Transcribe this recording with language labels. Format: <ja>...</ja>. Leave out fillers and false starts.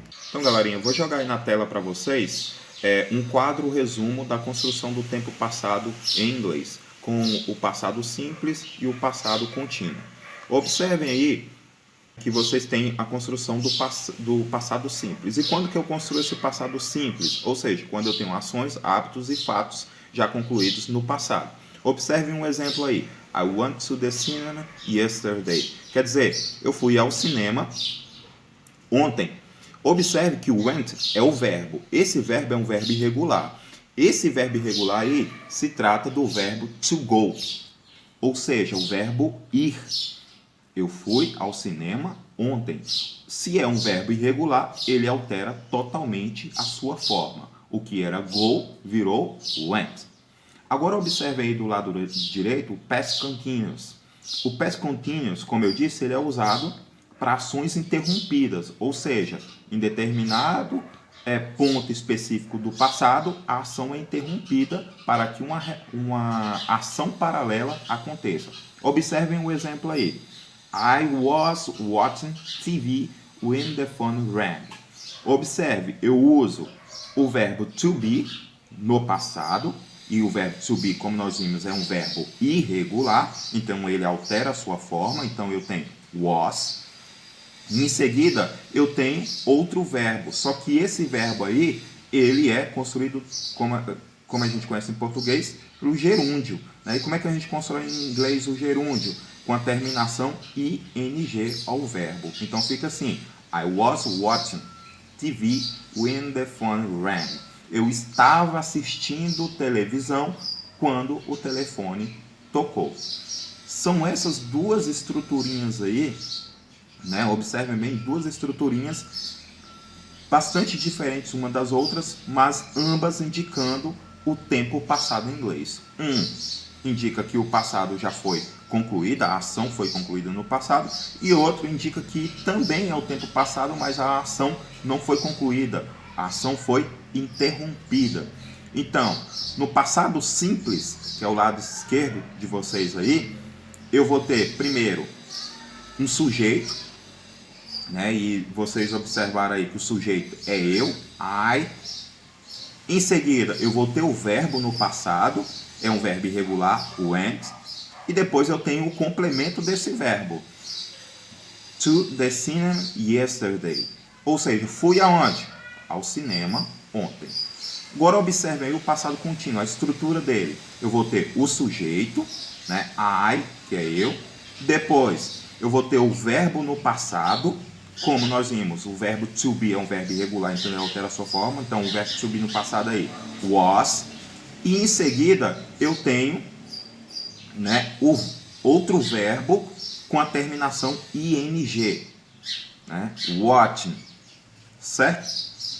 <pt>Então, galerinha, eu vou jogar aí na tela para vocês um quadro resumo da construção do tempo passado em inglês, com o passado simples e o passado contínuo. Observem aí que vocês têm a construção do passado simples. E quando que eu construo esse passado simples? Ou seja, quando eu tenho ações, hábitos e fatos já concluídos no passado. Observem um exemplo aí.</pt> <en>I went to the cinema yesterday.</en> <pt>Quer dizer, eu fui ao cinema ontem. Observe que o went é o verbo. Esse verbo é um verbo irregular. Esse verbo irregular aí se trata do verbo to go. Ou seja, o verbo ir. Eu fui ao cinema ontem. Se é um verbo irregular, ele altera totalmente a sua forma. O que era go virou went. Agora observe aí do lado direito o past continuous. O past continuous, como eu disse, ele é usado para ações interrompidas. Ou seja, em determinado ponto específico do passado, a ação é interrompida para que uma ação paralela aconteça. Observem o exemplo aí.</pt> <en>I was watching TV when the phone rang.</en> <pt>Observe, eu uso o verbo to be no passado, e o verbo to be, como nós vimos, é um verbo irregular, então ele altera a sua forma, então eu tenho was. Em seguida, eu tenho outro verbo, só que esse verbo aí, ele é construído, como a gente conhece em português, pelo gerúndio. Né? E como é que a gente constrói em inglês o gerúndio? Com a terminação ing ao verbo. Então fica assim:</pt> <en>I was watching TV when the phone rang.</en> <pt>Eu estava assistindo televisão quando o telefone tocou. São essas duas estruturinhas aí, né? Observem bem, duas estruturinhas bastante diferentes uma das outras, mas ambas indicando o tempo passado em inglês. Indica que o passado já foi concluída, a ação foi concluída no passado, e outro indica que também é o tempo passado, mas a ação não foi concluída, a ação foi interrompida. Então, no passado simples, que é o lado esquerdo de vocês aí, eu vou ter primeiro um sujeito, né? E vocês observaram aí que o sujeito é eu, I. Em seguida, eu vou ter o verbo no passado, é um verbo irregular, went. E depois eu tenho o complemento desse verbo.</pt> <en>To the cinema yesterday.</en> <pt>Ou seja, fui aonde? Ao cinema ontem. Agora observe aí o passado contínuo, a estrutura dele. Eu vou ter o sujeito, né? I, que é eu. Depois, eu vou ter o verbo no passado, como nós vimos, o verbo to be é um verbo irregular, então ele altera a sua forma, então o verbo to be no passado aí, was, e em seguida eu tenho, né, o outro verbo com a terminação ing, né, watching, certo?</pt>